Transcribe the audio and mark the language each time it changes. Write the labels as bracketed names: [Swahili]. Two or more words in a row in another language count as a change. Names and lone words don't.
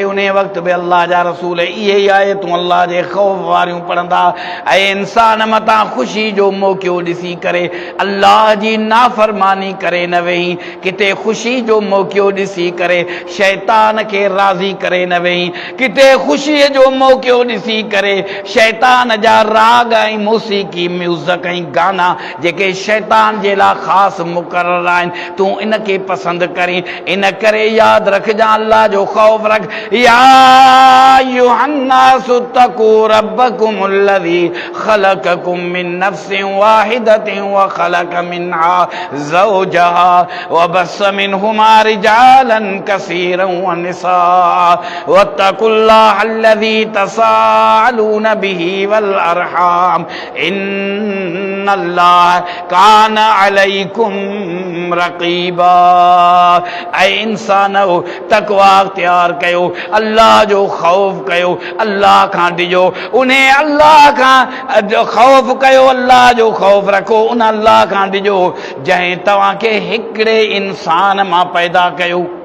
[Sindhi] उन वक़्तु बि अल्लाह जा रसूल इहे ई आयतूं अल्लाह जे ख़ौफ़ वारियूं पढ़ंदा ऐं इंसान मथां ख़ुशी जो मौक़ो ॾिसी करे अल्लाह जी नाफ़रमानी करे न वेही, किथे ख़ुशी जो मौक़ो ॾिसी करे शैतान खे राज़ी करे न वेही, किथे ख़ुशीअ जो मौक़ो ॾिसी करे शैतान जा राग ऐं मौसीक़ी म्यूज़िक ऐं गाना जेके शैतान जे लाइ ख़ासि मुक़ररु आहिनि, तूं इनखे पसंदि करी। इन करे याद रखजा, अल्लाह जो खौफ रख। [Arabic] يا أيها الناس اتقوا ربكم الذي خلقكم من نفس واحدة وخلق منها زوجها وبث منهما رجالا كثيرا ونساء واتقوا الله الذي تساءلون به والأرحام إن الله كان عليكم رقيبا. [Sindhi] ऐं इंसानो तक़वा अख्तियार कयो, अल्लाह जो ख़ौफ़ कयो, अल्लाह खां डिॼो, उन अल्लाह खां ख़ौफ़ कयो, अल्लाह जो ख़ौफ़ रखो, उन अल्लाह खां डिॼो जंहिं तव्हांखे हिकिड़े इंसान मां पैदा कयो।